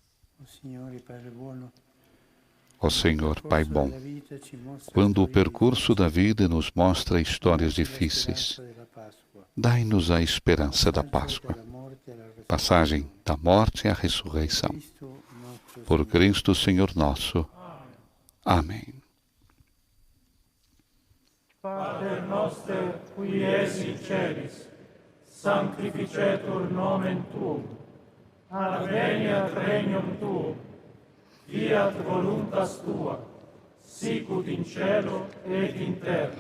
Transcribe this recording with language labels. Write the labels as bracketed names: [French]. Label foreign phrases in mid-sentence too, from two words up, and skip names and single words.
[Portuguese] Ó Senhor, Pai bom, quando o percurso da vida nos mostra histórias difíceis, dai-nos a esperança da Páscoa, passagem da morte à ressurreição. Por Cristo, Senhor nosso. Amém. [Latin] Pater noster, qui es in celis, sanctificetur nomen tuum, adveniat regnum tuum, fiat voluntas tua, sicut in cielo et in terra.